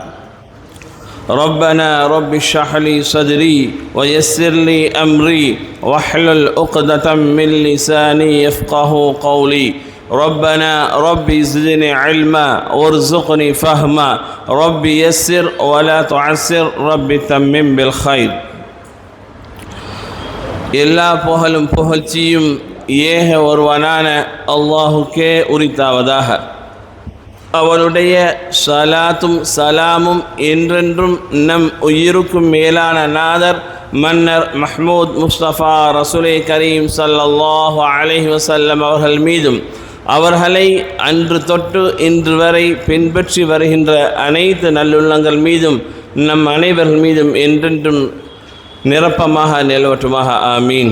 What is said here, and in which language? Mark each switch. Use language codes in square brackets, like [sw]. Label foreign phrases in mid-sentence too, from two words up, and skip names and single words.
[ar] ربنا رب اشرح لي صدري ويسر لي أمري واحلل عقدة من لساني يفقه قولي ربنا رب زدني علما وارزقني فهما رب يسر ولا تعسر رب تمم بالخير [ta] எல்லா புகழும் புகழ்ச்சியும் ஏக ஒருவனான அல்லாஹுக்கே உரித்தாவதாக. அவருடைய சலாத்தும் சலாமும் என்றென்றும் நம் உயிருக்கும் மேலான நாதர் மன்னர் மஹ்மூத் முஸ்தபா [ar] رسول كريم صلى الله عليه وسلم [ta] அவர்கள் மீதும் அவர்களை அன்று தொட்டு இன்று வரை பின்பற்றி வருகின்ற அனைத்து நல்லுள்ளங்கள் மீதும் நம் அனைவர்கள் மீதும் என்றென்றும் நிரப்பமாக நிலவற்றுமாக ஆமீன்.